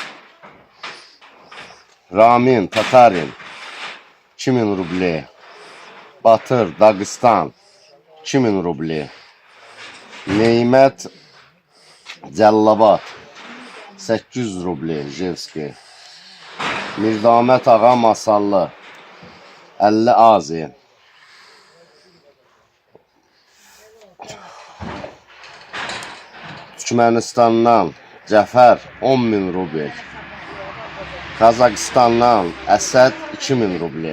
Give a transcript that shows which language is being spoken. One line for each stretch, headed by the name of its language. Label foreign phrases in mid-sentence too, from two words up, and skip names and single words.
Azerbaijani: Ramin Tatarin 2000 rubli. Batır Dağıstan 2000 rubli. Neymət Cəllabat 800 rubli Jevski. Mirdamət Ağa Masallı 50 azi. Türkmenistan'dan Cəfər 10.000 rubl. Kazakistan'dan Əsəd 2000 rubli.